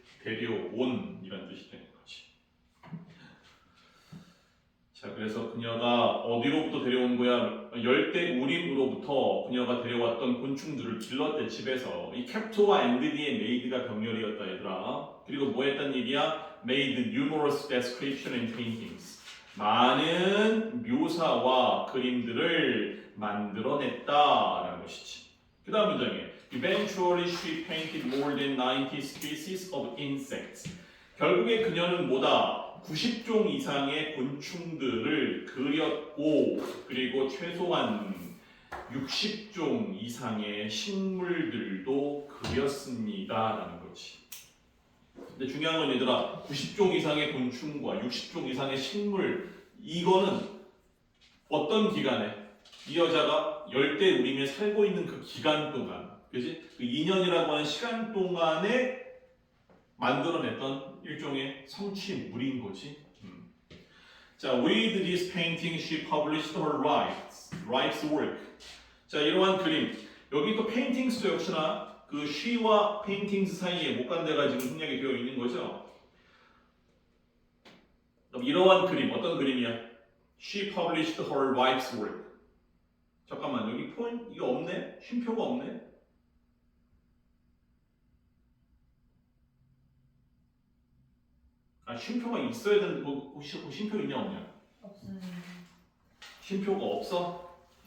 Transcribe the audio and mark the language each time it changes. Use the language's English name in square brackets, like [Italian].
[Korean] 데려온 이란 뜻이 되는 거지. 자, 그래서 그녀가 어디로부터 데려온 거야? 열대 우림으로부터 그녀가 데려왔던 곤충들을 길렀대 집에서. 이 캡토와 엔드디의 메이드가 병렬이었다 얘들아. 그리고 뭐 했단 얘기야? [English] Made numerous description and paintings. [Korean] 많은 묘사와 그림들을 만들어냈다라는 것이지. 그 다음 문장에 [English] Eventually she painted more than 90 species of insects. [Korean] 결국에 그녀는 뭐다? 90종 이상의 곤충들을 그렸고 그리고 최소한 60종 이상의 식물들도 그렸습니다라는 거지. 근데 중요한 건 얘들아 90종 이상의 곤충과 60종 이상의 식물 이거는 어떤 기간에 이 여자가 열대 우림에 살고 있는 그 기간 동안 그지? 그 2년이라고 하는 시간 동안에 만들어냈던 일종의 성취물인 거지. [English] 자, with this painting she published her life's work. [Korean] 자, 이러한 그림. 여기 또 paintings도 역시나 그 she와 paintings 사이에 못간대가 지금 생략이 되어 있는 거죠. 그럼 이러한 그림, 어떤 그림이야? [English] She published her life's work. [Korean] 잠깐만, 여기 포인트 이거 없네? 쉼표가 없네? 아, 쉼표가 있어야 되는데 혹시 쉼표 있냐 없냐? 없어요. 쉼표가 없어?